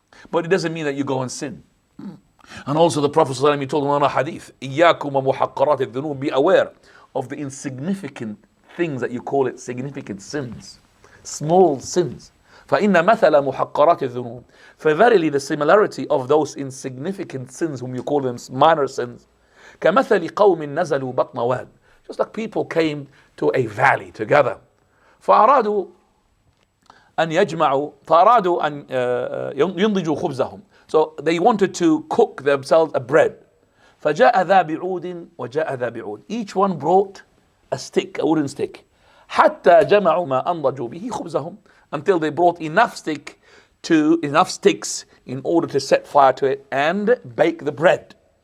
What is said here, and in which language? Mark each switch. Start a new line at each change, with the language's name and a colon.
English: But it doesn't mean that you go and sin. And also the Prophet ﷺ, he told him in a hadith,
Arabic: إِيَّاكُمْ وَمُحَقَّرَاتِ الذُّنُوبِ,
English: be aware of the insignificant things that you call it significant sins, small sins.
Arabic: فَإِنَّ مَثَلَ مُحَقَّرَاتِ الذُّنُوبِ,
English: for verily the similarity of those insignificant sins whom you call them minor sins,
Arabic: كَمَثَلِ قَوْمٍ نَزَلُوا بَطْنَ وَادٍ,
English: just like people came to a valley together.
Arabic: فأرادوا أن ينضجوا خبزهم.
English: So they wanted to cook themselves a bread.
Arabic: فجاء ذا بعود وجاء ذا بعود.
English: Each one brought a stick, a wooden stick.
Arabic: حتى جمعوا ما أنضجوا به خبزهم,
English: until they brought enough sticks in order to set fire to it and bake the bread.